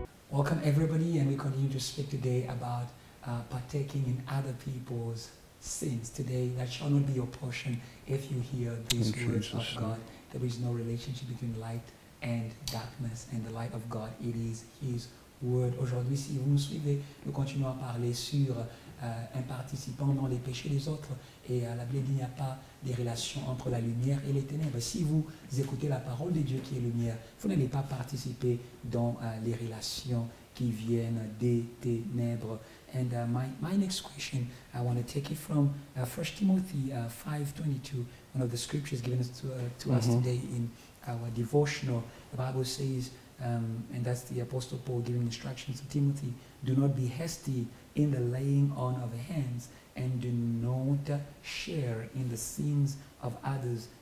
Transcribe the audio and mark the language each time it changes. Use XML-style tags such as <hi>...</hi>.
<en>Welcome everybody, and we continue to speak today about partaking in other people's sins. Today, that shall not be your portion if you hear these words of God. There is no relationship between light and darkness, and the light of God, it is His Word.</en> <fr>Aujourd'hui, si vous nous suivez, nous continuons à parler sur un participant dans les péchés des autres, et la Bible dit qu'il n'y a pas de relation entre la lumière et les ténèbres. Si vous écoutez la parole de Dieu qui est lumière, vous n'allez pas participer dans les relations qui viennent des ténèbres.</fr> <en>And my next question, I want to take it from 1 Timothy 5:22, one of the scriptures given to us today in our devotional. The Bible says, and that's the Apostle Paul giving instructions to Timothy, do not be hasty in the laying on of hands, and do not share in the sins of others.</en>